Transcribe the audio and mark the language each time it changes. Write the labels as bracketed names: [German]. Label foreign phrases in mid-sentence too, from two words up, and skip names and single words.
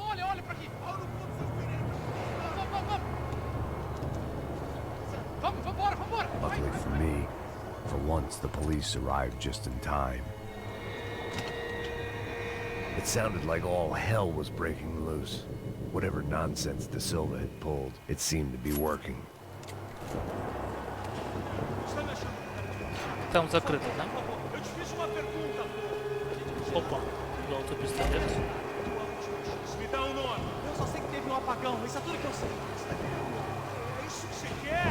[English] Luckily for me, for once the police arrived just in time. It sounded like all hell was breaking loose. Whatever nonsense De Silva had pulled, it seemed to be working. [Russian] Там закрыто, да? Опа, золотой пистолет. [Portuguese] Me dá um nome. Eu só sei que teve um apagão, isso é tudo que eu sei. É isso que você quer?